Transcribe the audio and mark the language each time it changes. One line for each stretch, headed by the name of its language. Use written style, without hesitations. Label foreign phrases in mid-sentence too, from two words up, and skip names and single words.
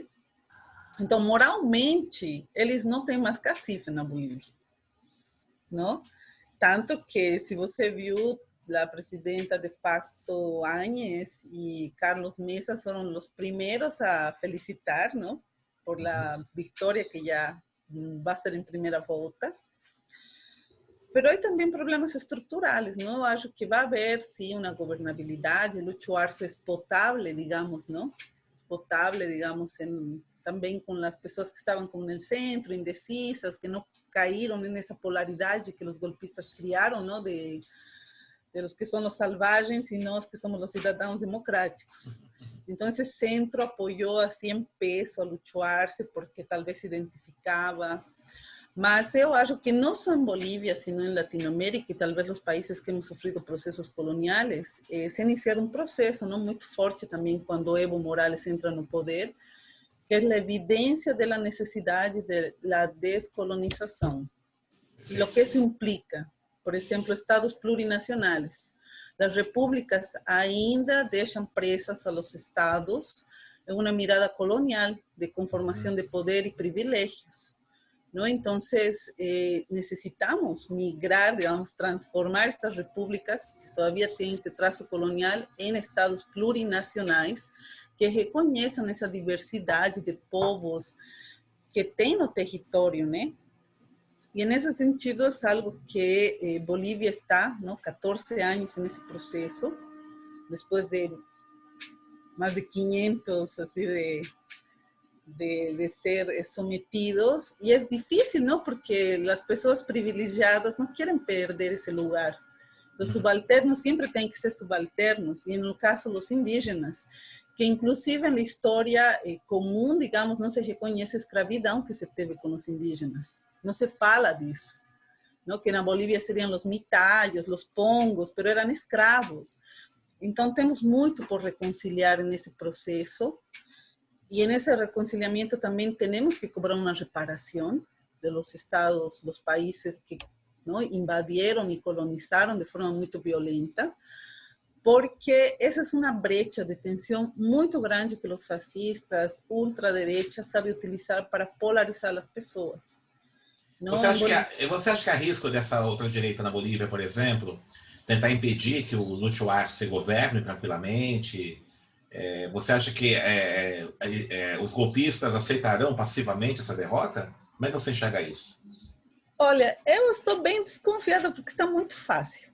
Portuguese: Então, moralmente, eles não têm mais cacife na Bolívia, não? Tanto que, se você viu, a presidenta de facto Áñez e Carlos Mesa foram os primeiros a felicitar, não? Por a vitória que já vai ser em primeira volta.
Spanish: Pero hay también problemas estructurales, ¿no?
Portuguese: Acho que
Spanish: va a haber, sí, una gobernabilidad. Lucho Arce es potable, digamos, ¿no? Es potable, digamos, también con las personas que estaban como en el centro, indecisas, que no cayeron en esa polaridad que los golpistas criaron, ¿no? De los que son los salvajes y los que somos los ciudadanos democráticos. Entonces, ese centro apoyó así en peso a Lucho Arce porque tal vez se identificaba.
Portuguese: Mas eu acho que não só em Bolívia, sino em Latinoamérica e talvez os países que hemos sofrido processos coloniais, se iniciaram um processo não muito forte também quando Evo Morales entra no poder, que é a evidência da necessidade da descolonização. E o que isso implica? Por exemplo, estados plurinacionais. As repúblicas ainda deixam presas a los estados em uma mirada colonial de conformação de poder e privilégios.
Spanish: ¿No? Entonces, necesitamos migrar, digamos, transformar estas repúblicas que todavía tienen este trazo colonial en estados
Portuguese: plurinacionais que reconheçam essa diversidade de povos que tem no território, né? E nesse sentido é algo que Bolívia está, ¿no? 14 anos nesse processo, depois de mais de 500
Spanish: así de ser sometidos, y es difícil, ¿no? Porque las personas privilegiadas no quieren perder ese lugar. Los subalternos siempre tienen que ser subalternos, y en el caso los indígenas, que inclusive en la historia común, digamos, no se reconoce escravidão que se teve con los indígenas. No se
Portuguese: fala disso,
Spanish: ¿no? Que en Bolivia serían los mitayos, los pongos, pero eran escravos.
Portuguese: Então, temos muito por reconciliar nesse processo.
Spanish: Y en ese reconciliamiento también tenemos que cobrar una reparación de los estados, los países que, ¿no? invadieron y colonizaron de forma muy violenta, porque esa es una brecha de tensión muy grande que los fascistas, ultraderecha, saben utilizar para polarizar las personas. ¿No?
Portuguese: Você acha que há risco dessa ultradireita na Bolívia, por exemplo, tentar impedir que o Lucho Arce governe tranquilamente? Você acha que os golpistas aceitarão passivamente essa derrota? Como é que você enxerga isso? Olha, eu estou bem desconfiada porque está muito fácil.